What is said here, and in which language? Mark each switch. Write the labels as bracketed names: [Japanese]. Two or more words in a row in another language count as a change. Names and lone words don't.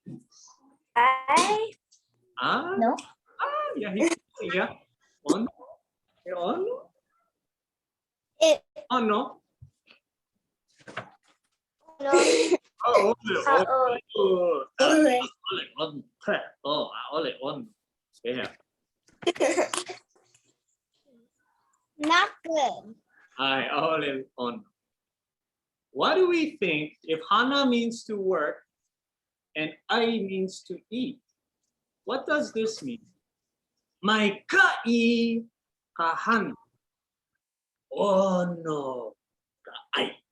[English] No. [Hawaiian] Yeah. Ono. Ono. [English] It. [Hawaiian] Ono. [English] No. [Hawaiian] Aole ono. [English] Yeah. Not good. [Hawaiian] Aole ono. [English] What do we think if [Hawaiian] hana [English] means to work and ai means to eat? What does this mean? [Hawaiian] Mai kai ka hana. Ono ka ai.